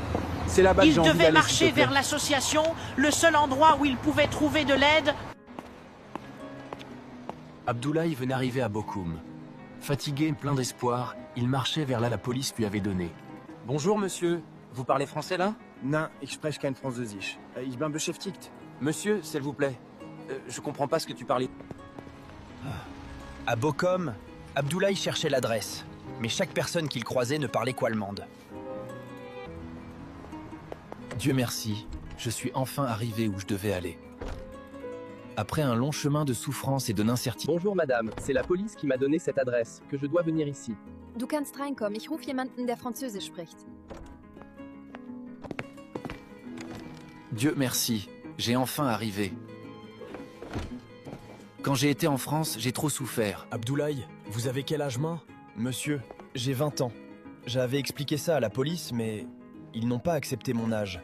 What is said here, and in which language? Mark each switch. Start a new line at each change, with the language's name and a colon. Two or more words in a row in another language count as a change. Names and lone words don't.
French: C'est là-bas que Il j'ai envie devait d'aller, marcher s'il te plaît. vers l'association, le seul endroit où il pouvait trouver de l'aide. Abdoulaye venait d'arriver à Bochum. Fatigué et plein d'espoir, il marchait vers là la police lui avait donné. Bonjour monsieur, vous parlez français là?
German: Nein, ich spreche kein Französisch. Ich bin beschäftigt.
French: Monsieur, s'il vous plaît, je comprends pas ce que tu parlais. À Bochum, Abdoulaye cherchait l'adresse, mais chaque personne qu'il croisait ne parlait qu'allemande. Dieu merci, je suis enfin arrivé où je devais aller. Après un long chemin de souffrance et de d'incertitude. Bonjour madame, c'est la police qui m'a donné cette adresse, que je dois venir ici.
German: Du kannst reinkommen, ich rufe jemanden, der Französisch spricht.
French: Dieu merci, j'ai enfin arrivé. Quand j'ai été en France, j'ai trop souffert. Abdoulaye, vous avez quel âge, main? Monsieur, j'ai 20 ans. J'avais expliqué ça à la police, mais ils n'ont pas accepté mon âge.